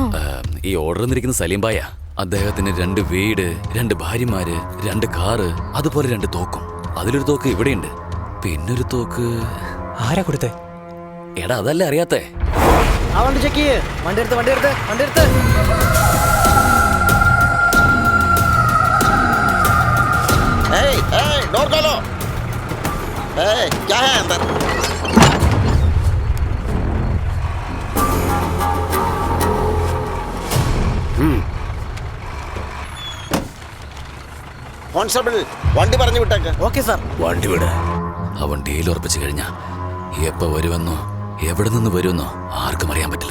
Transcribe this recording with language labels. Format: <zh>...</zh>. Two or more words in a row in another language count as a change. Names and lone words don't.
<ml>ഈ ഓർഡർ നിന്നിരിക്കുന്ന സലീം ബായ. അദ്ദേഹത്തിന് 2 വീട്, 2 ഭാര്യമാര്, 2 കാറ്, അതുപോലെ 2 തോക്കും. അതിലൊരു തോക്ക് ഇവിടെയുണ്ട്, പിന്നൊരു തോക്ക് ആരാ കൊടുത്തേ? എടാ, അതല്ലേ അറിയാത്തേ. ആ വണ്ടി ചെക്ക് ചെയ്യ്. വണ്ടി എടുത്ത് വണ്ടി എടുത്ത് വണ്ടി എടുത്ത്.</ml> <hi>डोर खोलो। क्या है अंदर?</hi> <ml>കോൺസ്റ്റബിൾ, വണ്ടി പറഞ്ഞു വിട്ടേക്ക്.</ml> <en>Okay sir.</en> <ml>വണ്ടി വിട്. അവൻ ഡീൽ ഉറപ്പിച്ചു കഴിഞ്ഞാ എപ്പോ വരുമെന്നോ എവിടെ നിന്ന് വരുമെന്നോ ആർക്കും അറിയാൻ പറ്റില്ല.</ml>